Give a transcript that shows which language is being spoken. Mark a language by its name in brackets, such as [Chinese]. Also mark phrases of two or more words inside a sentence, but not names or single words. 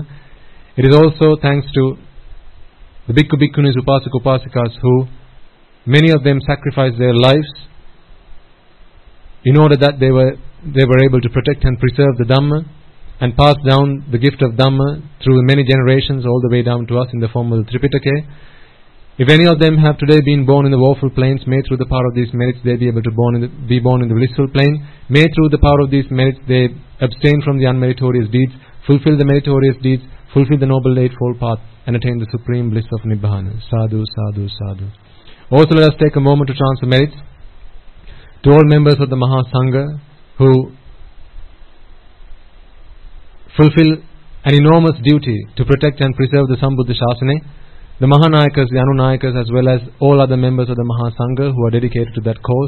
[English] It is also thanks to the [Pali] Bhikkhu Bhikkhunis, Upasaka Upasikas, [English] who many of them sacrificed their lives in order that they were able to protect and preserve the Dhamma and pass down the gift of Dhamma through many generations all the way down to us in the form of the Tripitaka. If any of them have today been born in the woeful planes, may through the power of these merits they be able to be born in the blissful plane. May through the power of these merits they abstain from the unmeritorious deeds, fulfill the meritorious deeds, fulfill the noble eightfold path, and attain the supreme bliss of Nibbana. [Pali] Sadhu, sadhu, sadhu. [English] Also let us take a moment to transfer merits to all members of the Mahasangha who fulfill an enormous duty to protect and preserve the [Pali] Sambuddha Shasana, [English] the Mahanayakas, the Anunayakas, as well as all other members of the Mahasangha who are dedicated to that cause.